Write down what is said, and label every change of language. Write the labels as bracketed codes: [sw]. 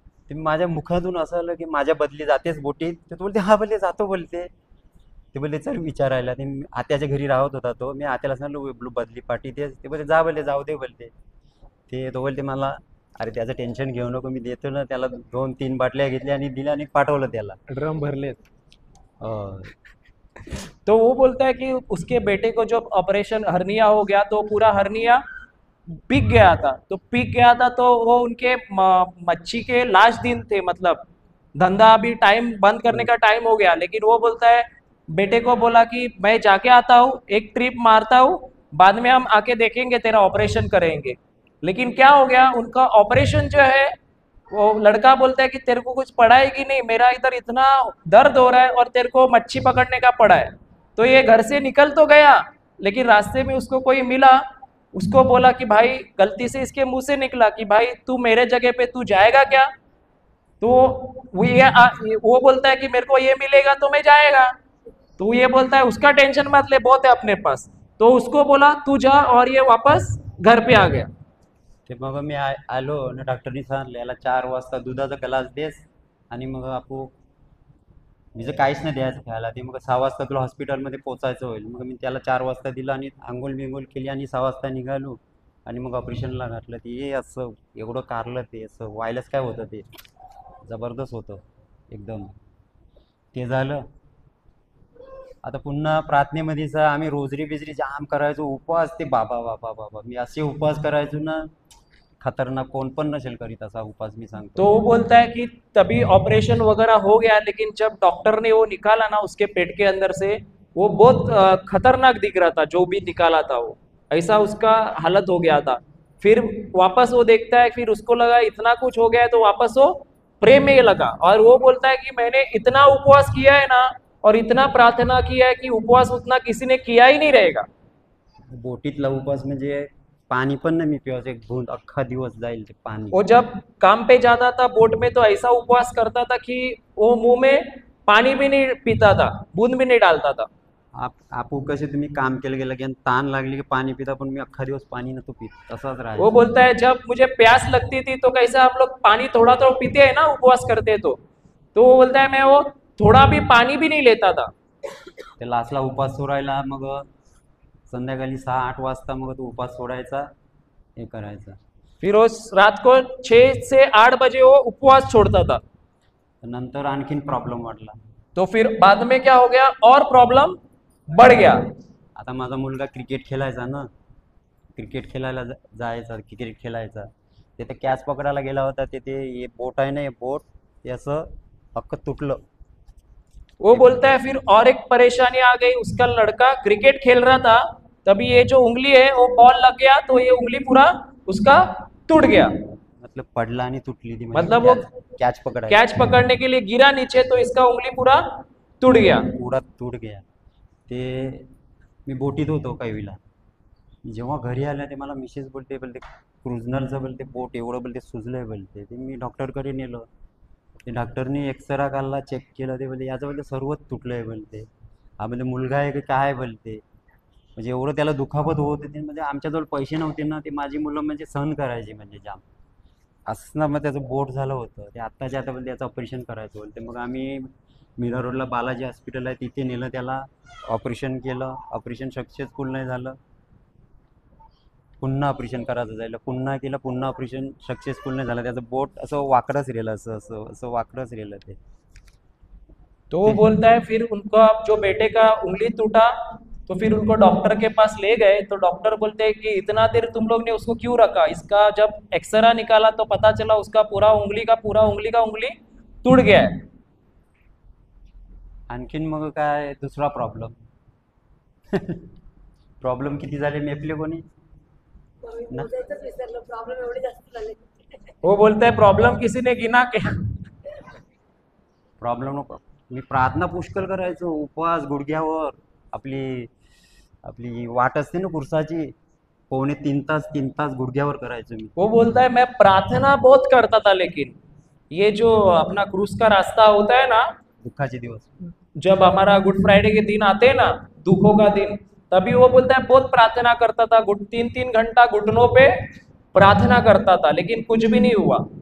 [mr] ते माझ्या मुखातून असं आलं की माझ्या बदली जातेच बोटीत. ते बोलते हा बोलते जातो बोलते. ते बोलते चल विचारायला. ते आत्याच्या घरी राहत होता तो. मी आत्याला सांगितलं बदली पाठी ते बोलते जा बोलते जाऊ दे बोलते. ते तो बोलते मला अरे त्याचं टेन्शन घेऊ नको, मी देतो ना त्याला. 2-3 बाटल्या घेतल्या आणि दिल्या आणि पाठवलं त्याला. [hi] ड्रम भर ले. तो वो बोलता है कि उसके बेटे को जब ऑपरेशन हर्निया हो गया तो पूरा हर्निया पिक गया था. तो वो उनके मच्छी के लास्ट दिन थे, मतलब धंधा अभी टाइम बंद करने का टाइम हो गया. लेकिन वो बोलता है बेटे को बोला कि मैं जाके आता हूँ, एक ट्रिप मारता हूँ, बाद में हम आके देखेंगे, तेरा ऑपरेशन करेंगे. लेकिन क्या हो गया, उनका ऑपरेशन जो है, वो लड़का बोलता है कि तेरे को कुछ पड़ा है कि नहीं, मेरा इधर इतना दर्द हो रहा है और तेरे को मच्छी पकड़ने का पड़ा है. तो ये घर से निकल तो गया, लेकिन रास्ते में उसको कोई मिला, उसको बोला कि भाई गलती से इसके मुंह से निकला कि भाई तू मेरे जगह पे तू जाएगा क्या. तो वो बोलता है कि मेरे को ये मिलेगा तो मैं जाएगा. तो ये बोलता है उसका टेंशन मत ले, बहुत है अपने पास. तो उसको बोला तू जा, और ये वापस घर पे आ गया. [mr] ते मग मी आलो आणि डॉक्टरनी सांगितलं याला 4 वाजता दुधाचा ग्लास देस आणि मग आपू म्हणजे काहीच नाही द्यायचं खायला. ते मग 6 वाजता तुला हॉस्पिटलमध्ये पोचायचं होईल. मग मी त्याला 4 वाजता दिलं आणि आंघोळ बिंघोळ केली आणि 6 वाजता निघालो आणि मग ऑपरेशनला घातलं. ते असं एवढं कारलं, ते असं व्हायलाच काय होतं, ते जबरदस्त होतं एकदम. ते झालं. आता पुन्हा प्रार्थनेमध्येच आम्ही रोजरी बिजरी जाम करायचो, उपवास. ते बाबा बाबा बाबा मी असे उपवास करायचो ना, खतरनाक. कोण पण नसेल करीत असा उपवास, मी सांगतो. [hi] तो वो बोलता है कि तभी ऑपरेशन वगैरह हो गया, लेकिन जब डॉक्टर ने वो निकाला ना उसके पेट के अंदर से, वो बहुत खतरनाक दिख रहा था. जो भी निकाला था वो ऐसा उसका हालत हो गया था. फिर वापस वो देखता है, फिर उसको लगा इतना कुछ हो गया है, तो वापस वो प्रेम में लगा. और वो बोलता है कि मैंने इतना उपवास किया है ना, और इतना प्रार्थना किया है कि उपवास उतना किसी ने किया ही नहीं रहेगा. [mr] बोटीतला उपवास म्हणजे पाणी पण नाही मी पिवायचं, एक बूंद अख्खा दिवस जाईल ते पाणी. [hi] वो जब काम पे जाता था बोट में तो ऐसा उपवास करता था कि वो मुंह में पानी भी नहीं पीता था, बूंद भी नहीं डालता था. [mr] आपू कसे तुम्ही काम केलं गेलं की ताण लागली की पाणी पिता, पण मी अख्खा दिवस पाणी नव्हतो पीत, तसाच [hi] वो [mr] राहायचं. [hi] बोलता है जब मुझे प्यास लगती थी तो कैसे हम लोग पानी थोड़ा थोड़ा पीते हैं ना उपवास करते हैं तो वो बोलता है मैं वो थोड़ा भी पानी भी नहीं लेता था. [mr] ते लास्टला उपास सोडायला मग संध्याकाळी 6-8 वाजता मग तो उपास सोडायचा, हे करायचा. [hi] फिर वो रात को 6 से 8 बजे वो उपवास छोड़ता था. [mr] नंतर आणखीन प्रॉब्लेम वाटला. [hi] तो फिर बाद में क्या हो गया और प्रॉब्लम बढ़ गया. [mr] आता माझा मुलगा क्रिकेट खेळायचा ना, क्रिकेट खेळायला जायचा, क्रिकेट खेळायचा. तिथे कॅच पकडायला गेला होता, तिथे हे बोट आहे ना, हे बोट ते असं अख्खं तुटलं. [hi] वो बोलता है फिर और एक परेशानी आ गई. उसका लड़का क्रिकेट खेल रहा था, तभी ये जो उंगली है वो बॉल लग गया तो ये उंगली पूरा उसका टूट गया. [mr] मतलब पडला आणि तुटली ती, [hi] मतलब वो [mr] कॅच पकडायला [hi] कैच पकड़ने के लिए गिरा नीचे तो इसका उंगली पूरा टूट गया. पुरा तुट गया. [mr] ते मी बोटीत होतो कैवीला. जेव्हा घरी आलं ते मला मिसेस बोलते क्रुझनरचं बोलते बोट एवढं बोलते सुजलंय बोलते. ते मी डॉक्टरकडे नेलं. ते डॉक्टरनी एक्सरा काढला, चेक केलं. ते बोलते याचं बोलते सर्वच तुटलंय बोलते. हा म्हणजे मुलगा आहे की काय बोलते. म्हणजे एवढं त्याला दुखापत होत होती. म्हणजे आमच्याजवळ पैसे नव्हते ना, ते माझी मुलं म्हणजे सहन करायची म्हणजे जाम असं ना. मग त्याचं बोट झालं होतं ते आत्ताच्या आता बोलते याचं ऑपरेशन करायचं बोलते. मग आम्ही मीरा रोडला बालाजी हॉस्पिटल आहे तिथे नेलं, त्याला ऑपरेशन केलं. ऑपरेशन सक्सेसफुल नाही झालं, पुन्हा ऑपरेशन करायचं जायला, पुन्हा केलं, पुन्हा ऑपरेशन सक्सेसफुल नाही झालं. त्याचं बोट असं वाकडंच राहिलं, असं असं असं वाकडंच राहिलं ते. [hi] तो वो बोलता है फिर उनका जो बेटे का उंगली टूटा तो फिर उनको डॉक्टर के पास ले गए तो डॉक्टर बोलते हैं कि इतना देर तुम लोग ने उसको क्यों रखा. इसका जब एक्सरा निकाला तो पता चला उसका पूरा उंगली का उंगली टूट गया है. [mr] आणखीन मग काय दुसरा प्रॉब्लेम प्रॉब्लेम किती झाले मेपले कोणी ना. मोजायचंच विसरलो, प्रॉब्लेम एवढे जास्त झाले. [hi] वो बोलता है प्रॉब्लम किसी ने गिना के. [mr] प्रॉब्लेम नको. मी प्रार्थना पुष्कळ करायचो, उपवास गुडघ्यावर. आपली आपली वाट असते ना कुर्साची, 2.5 तास गुडघ्यावर करायचो मी. [hi] वो बोलता है मैं प्रार्थना बहुत करता था, लेकिन ये जो अपना क्रूज का रास्ता होता है ना, [mr] दुःखाचे दिवस [hi] जब हमारा गुड फ्राइडे के दिन आते हैं ना, दुखों का दिन, तभी वो बोलता है बहुत प्रार्थना करता था. 3-3 घंटा घुटनों पे प्रार्थना करता था, लेकिन कुछ भी नहीं हुआ.